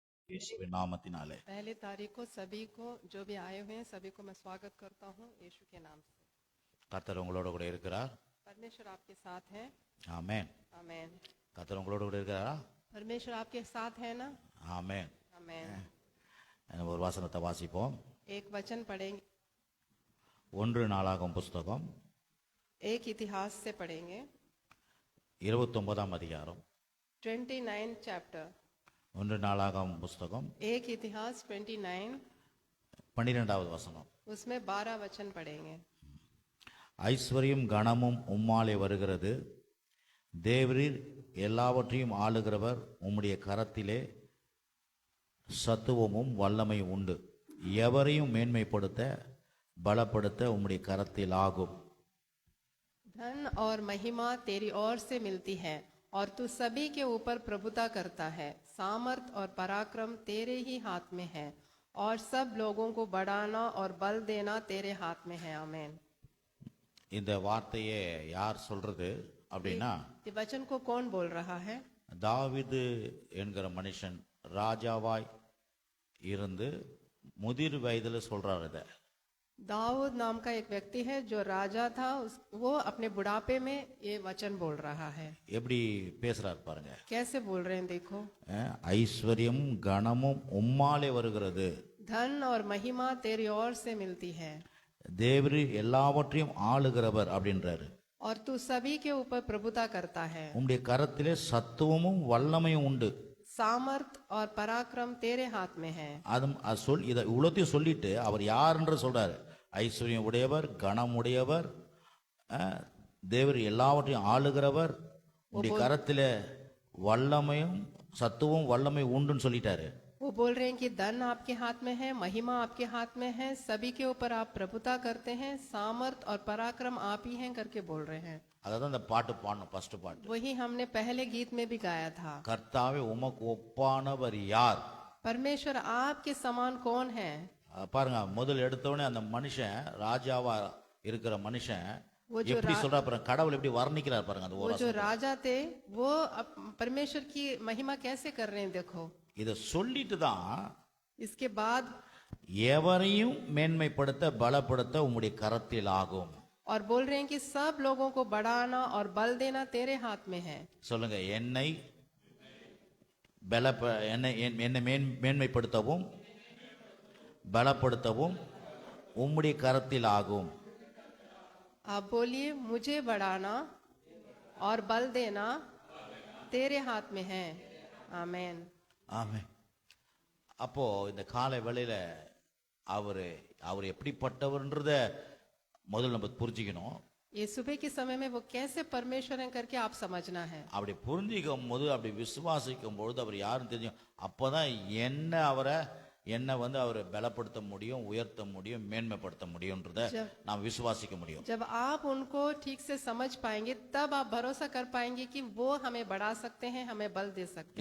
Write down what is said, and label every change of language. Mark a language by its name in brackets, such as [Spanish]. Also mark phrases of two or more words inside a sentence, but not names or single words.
[Tamil] இயேசுவின் நாமத்தினாலே [Hindi] पहली तारीख को सभी को जो भी आए हुए हैं सभी को मैं स्वागत करता हूँ यीशु के नाम से। [Tamil] கர்த்தர் உங்களோட கூட இருக்கிறார். [Hindi] परमेश्वर आपके साथ है। [Tamil] ஆமென். [Hindi] आमेन। [Tamil] கர்த்தர் உங்களோட கூட இருக்கிறாரா? [Hindi] परमेश्वर आपके साथ है ना। [Tamil] ஆமென். [Hindi] आमेन। [Tamil] ஒரு வசனத்தை வாசிப்போம். [Hindi] एक वचन पढ़ेंगे, [Tamil] 1 நாளாகமம் புஸ்தகம் [Hindi] एक इतिहास से पढ़ेंगे। [Tamil] 29ஆம் அதிகாரம் [Hindi] 29 चैप्टर, [Tamil] 1 நாளாகமம் புஸ்தகம் [Hindi] एक इतिहास 29, [Tamil] 12வது வசனம். [Hindi] उसमें 12 वचन पढ़ेंगे। [Tamil] ஐஸ்வர்யம் கனமும் உம்மாலே வருகிறது, தேவரீர் எல்லாவற்றையும் ஆளுகிறவர், உம்முடைய கரத்திலே சத்துவமும் வல்லமை உண்டு, எவரையும் மேன்மைப்படுத்த பலப்படுத்த உம்முடைய கரத்தில் ஆகும். [Hindi] धन और महिमा तेरी ओर से मिलती है और तू सभी के ऊपर प्रभुता करता है। सामर्थ और पराक्रम तेरे ही हाथ में है और सब लोगों को बढ़ाना और बल देना तेरे हाथ में है। आमेन। [Tamil] இந்த வார்த்தையை யார் சொல்றது அப்படின்னா, [Hindi] ये वचन को कौन बोल रहा है? [Tamil] தாவீது என்கிற மனுஷன் ராஜாவாய் இருந்து முதிர் வயதுல சொல்றாரு. இத [Hindi] दाऊद नाम का एक व्यक्ति है जो राजा था, वो अपने बुढ़ापे में ये वचन बोल रहा है। [Tamil] எப்படி பேசுறாரு பாருங்க. [Hindi] कैसे बोल रहे हैं देखो। [Tamil] ஐஸ்வர்யம் கனமும் உம்மாலே வருகிறது, [Hindi] धन और महिमा तेरी ओर से मिलती है [Tamil] தேவரீ எல்லாவற்றையும் ஆளுகிறவர் அப்படின்றாரு. [Hindi] और तू सभी के ऊपर प्रभुता करता है। [Tamil] உம்முடைய கரத்திலே சத்துவமும் வல்லமையும் உண்டு. [Hindi] सामर्थ और पराक्रम तेरे हाथ में है। [Tamil] அது சொல் இதை இவ்வளோத்தையும் சொல்லிட்டு அவர் யாருன்ற சொல்றாரு. ஐஸ்வர்யம் உடையவர், கனம் உடையவர், தேவர் எல்லாவற்றையும் ஆளுகிறவர், உம்முடைய கரத்திலே வல்லமையும் சத்துவம் வல்லமை உண்டுன்னு சொல்லிட்டாரு. [Hindi] वो बोल रहे हैं कि धन आपके हाथ में है, महिमा आपके हाथ में है, सभी के ऊपर आप प्रभुता करते हैं, सामर्थ और पराक्रम आप ही हैं करके बोल रहे हैं। [Tamil] அதான் அந்த பாட்டு பாடணும், ஃபர்ஸ்ட் பாட்டு. [Hindi] वही हमने पहले गीत में भी गाया था। [Tamil] கர்த்தாவே உமக்கு ஒப்பானவர் யார்? [Hindi] परमेश्वर आपके समान कौन है? [Tamil] பாருங்க, முதல் எடுத்தவொடனே அந்த மனுஷன், ராஜாவா இருக்கிற மனுஷன் எப்படி சொல்றா பாருங்க, கடவுள் எப்படி வர்ணிக்கிறார் பாருங்க. அந்த [Hindi] वो जो राजा थे वो परमेश्वर की महिमा कैसे कर रहे हैं देखो। [Tamil] இத சொல்லிட்டு தான் [Hindi] इसके बाद [Tamil] எவரையும் மேன்மைப்படுத்த பலப்படுத்த உம்முடைய கரத்தில் ஆகும். [Hindi] और बोल रहे हैं कि सब लोगों को बढ़ाना और बल देना तेरे हाथ में है। [Tamil] சொல்லுங்க, என்னை என்னை மேன்மைப்படுத்தவும் பலப்படுத்தவும் உம்முடைய கரத்தில் ஆகும். [Hindi] आप बोलिए, मुझे बढ़ाना और बल देना तेरे हाथ में है। आमेन। [Tamil] ஆமென். அப்போ இந்த காலை வேளையில அவர் எப்படிப்பட்டவர்ன்றத முதல்ல நம்ம புரிஞ்சுக்கணும். [Hindi] ये सुबह के समय में वो कैसे परमेश्वर है करके आप समझना है। [Tamil] அப்படி புரிஞ்சிக்கும் போது, அப்படி விசுவாசிக்கும் பொழுது அவர் யாருன்னு தெரியும். அப்பதான் என்னை அவரை பலப்படுத்த முடியும், உயர்த்த முடியும், மேன்மைப்படுத்த முடியும்ன்றத நாம் விசுவாசிக்க முடியும். [Hindi] जब आप उनको ठीक से समझ पाएंगे तब आप भरोसा कर पाएंगे कि वो हमें बढ़ा सकते हैं, हमें बल दे सकते